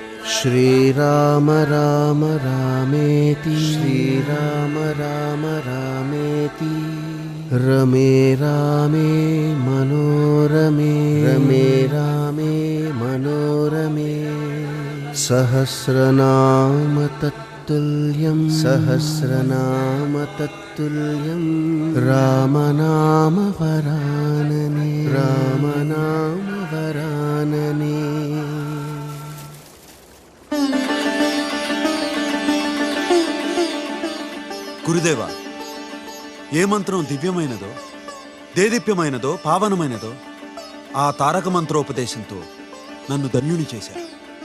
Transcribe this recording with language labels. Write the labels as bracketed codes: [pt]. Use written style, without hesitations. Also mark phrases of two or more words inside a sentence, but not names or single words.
[sa] श्रीराम राम रामेति श्रीराम राम रामेति रमे रामे मनोरमे रमे रामे मनोरमे सहस्रनाम तत्तुल्यं सहस्रनाम तत्तुल्यं रामनाम वरानने रामनाम वरानने। [te] గురుదేవా, ఏ మంత్రం దివ్యమైనదో, దేదీప్యమైనదో, పావనమైనదో ఆ తారక మంత్రోపదేశంతో నన్ను ధన్యుని చేశారు.